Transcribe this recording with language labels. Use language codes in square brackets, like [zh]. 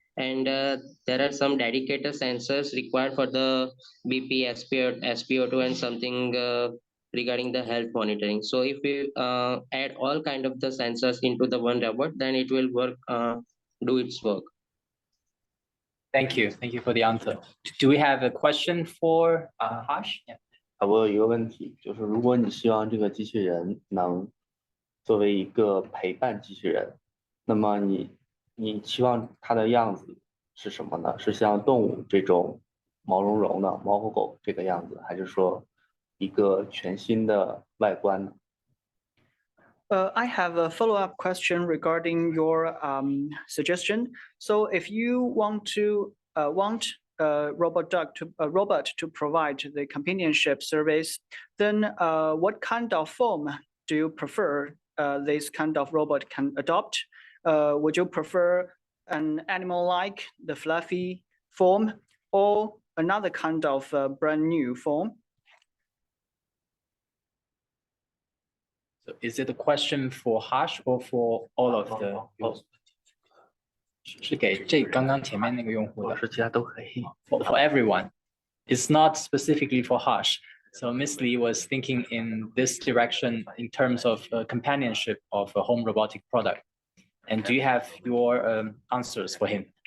[en] And there are some dedicated sensors required for the BP, SPO2, and something regarding the health monitoring. So if we add all kind of the sensors into the one robot, then it will work, do its work. Thank you. Thank you for the answer. Do we have a question for Harsh? Yeah. [zh] 我有一个问题，就是如果你希望这个机器人能作为一个陪伴机器人，那么你期望它的样子是什么呢？是像动物这种毛茸茸的猫和狗这个样子，还是说一个全新的外观呢？ [en] I have a follow-up question regarding your suggestion. So if you want a robot to provide the companionship service, then what kind of form do you prefer this kind of robot can adopt? Would you prefer an animal-like, the fluffy form, or another kind of brand new form? So is it a question for Harsh or for all of the users? [zh] 是给这刚刚前面那个用户的，是其他都可以。 [en] For everyone. It's not specifically for Harsh. So Miss Lee was thinking in this direction in terms of companionship of a home robotic product. And do you have your answers for him?